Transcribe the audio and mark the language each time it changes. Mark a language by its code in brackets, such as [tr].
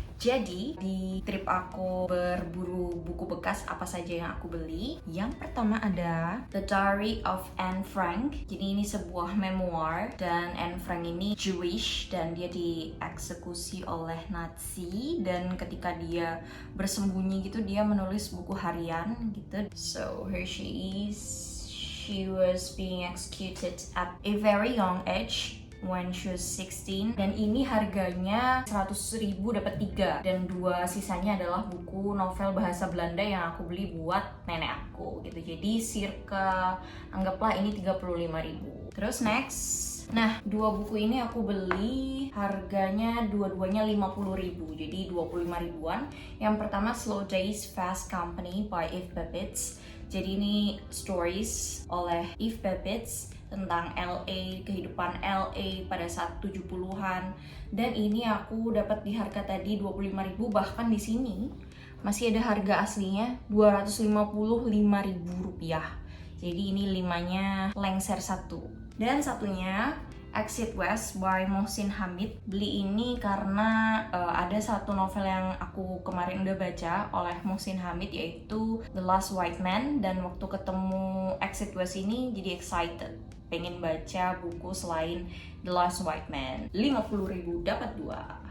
[id] Jadi di trip aku berburu buku bekas apa saja yang aku beli, yang pertama ada The Diary of Anne Frank. Jadi ini sebuah memoir dan Anne Frank ini Jewish dan dia dieksekusi oleh Nazi, dan ketika dia bersembunyi gitu dia menulis buku harian gitu. [en] So here she is. She was being executed at a very young age When She Was [id] 16. Dan ini harganya 100.000 dapat 3. Dan 2 sisanya adalah buku novel bahasa Belanda yang aku beli buat nenek aku gitu. Jadi circa anggaplah ini 35.000. Terus next. Nah, 2 buku ini aku beli harganya dua-duanya 50.000, jadi 25 ribuan. Yang pertama Slow Days Fast Company by Eve Babbitt. Jadi ini stories oleh Eve Babbitt tentang LA, kehidupan LA pada saat 70-an. Dan ini aku dapat di harga tadi 25.000, bahkan di sini masih ada harga aslinya Rp255.000. Jadi ini 5-nya lengser 1. Dan satunya Exit West by Mohsin Hamid. Beli ini karena ada satu novel yang aku kemarin udah baca oleh Mohsin Hamid, yaitu The Last White Man. Dan waktu ketemu Exit West ini jadi excited, pengen baca buku selain The Last White Man. 50.000 dapat 2.